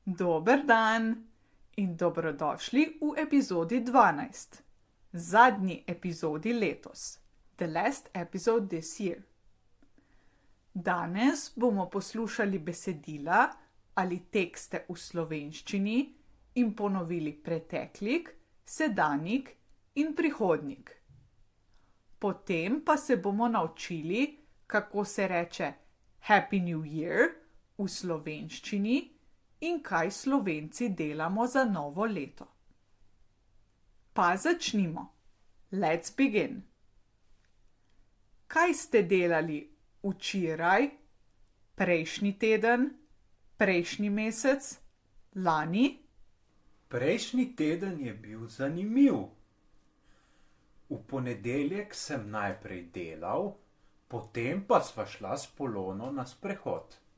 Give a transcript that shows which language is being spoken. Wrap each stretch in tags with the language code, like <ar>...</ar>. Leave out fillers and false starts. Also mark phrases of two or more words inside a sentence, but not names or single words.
<sl>Dober dan in dobrodošli v epizodi 12, zadnji epizodi letos,</sl> <en>the last episode this year.</en> <sl>Danes bomo poslušali besedila ali tekste v slovenščini in ponovili preteklik, sedanjik in prihodnik. Potem pa se bomo naučili, kako se reče</sl> <en>Happy New Year</en> <sl>v slovenščini in kaj Slovenci delamo za novo leto. Pa začnimo.</sl> <en>Let's begin.</en> <sl>Kaj ste delali včeraj, prejšnji teden, prejšnji mesec, lani? Prejšnji teden je bil zanimiv. V ponedeljek sem najprej delal, potem pa sva šla s Polono na sprehod.</sl>